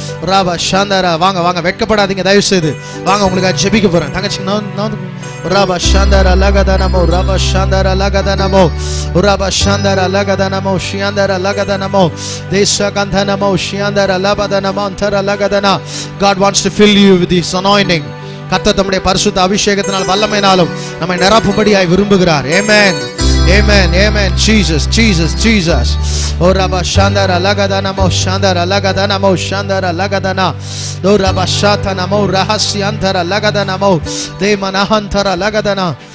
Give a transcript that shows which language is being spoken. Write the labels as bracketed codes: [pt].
[ta] ராபா ஷந்தரா வாங்க வாங்க, வெட்கப்படாதீங்க தயவு செய்து வாங்க, உங்களுக்கு ஜெபிக்க போறேன். தங்கச்சி Rafah ஷந்தரா லகதனமோ Rafah ஷந்தரா லகதனமோ Rafah ஷந்தரா லகதனமோ ஷியந்தரா லகதனமோ தேசகந்தனமோ ஷியந்தரா லபதனமோ அந்தரா லகதனா. [en] God wants to fill you with this anointing. [ta] கர்த்தர் தம்முடைய பரிசுத்த அபிஷேகத்தினால் வல்லமையினாலும் நம்மை நிரப்பும்படியாய் விரும்புகிறார். [en] Amen. Amen. Amen. Jesus, Jesus, Jesus. O Rabba Shandara Lagadana Mo Shandara Lagadana Mo Shandara Lagadana. O Rabba Shatana Mo Rahasyantara Lagadana Mo De Manahantara Lagadana.